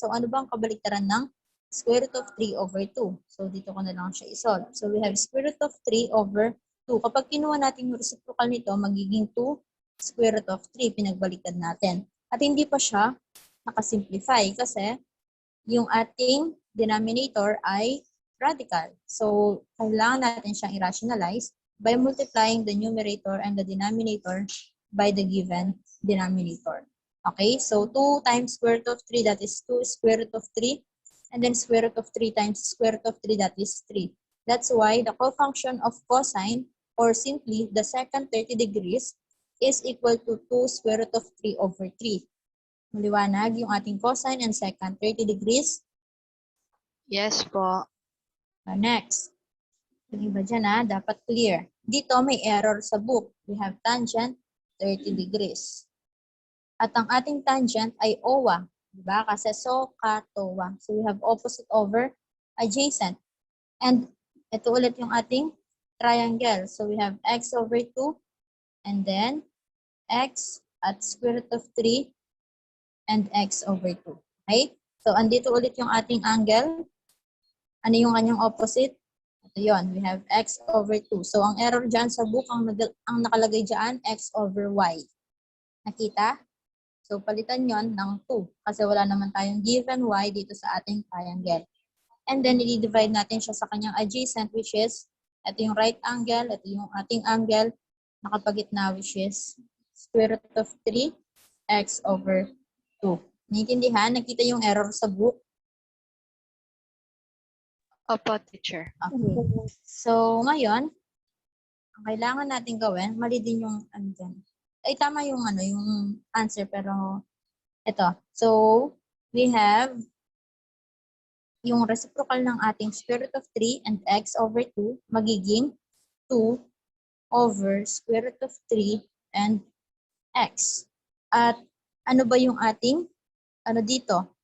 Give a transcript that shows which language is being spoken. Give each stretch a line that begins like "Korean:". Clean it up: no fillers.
Filipino: So ano ba ang kabaliktaran ng square root of 3 over 2? So dito ko na lang siya isolve.
English: So we have square root of 3 over 2.
Filipino: Kapag kinuha natin yung reciprocal nito, magiging 2 square root of 3. Pinagbaliktad natin. At hindi pa siya nakasimplify kasi yung ating denominator ay radical.
English: So
Filipino: kailangan natin siyang
English: i-rationalize by multiplying the numerator and the denominator by the given denominator. Okay, so 2 times square root of 3, that is 2 square root of 3. And then square root of 3 times square root of 3, that is 3. That's why the cofunction of cosine, or simply the secant 30 degrees, is equal to 2 square root of 3 over 3.
Filipino: Maliwanag yung ating cosine and secant 30 degrees.
English: Yes po.
Filipino: Next. Yung iba dyan dapat clear. Dito may error sa book.
English: We have tangent 30 degrees.
Filipino: At ang ating tangent ay OA. Diba? Kasi SOHCAHTOA.
English: So we have opposite over adjacent. And
Filipino: ito ulit yung ating
English: triangle. So we have x over 2 and then x at square root of 3 and x over 2.
Filipino: Okay? So andito ulit yung ating angle. Ano yung kanyang opposite? Ito yun,
English: we have x over 2.
Filipino: So, ang error dyan sa book, ang nakalagay dyan, x over y. Nakita? So, palitan yon ng 2. Kasi wala naman tayong given y dito sa ating triangle. And then, i-divide natin siya sa kanyang adjacent, which is, ito yung right angle, ito yung ating angle, nakapagitna, which is square root of 3, x over 2. Naintindihan? Nakita yung error sa book? Opo, teacher. Okay. So, ngayon, ang kailangan natin gawin, mali din yung ano dyan. Ay, tama yung yung answer, pero ito.
English: So, we have yung reciprocal ng ating square root of 3 and x over 2 magiging 2 over square root of 3 and x.
Filipino: At ano ba yung ating, dito?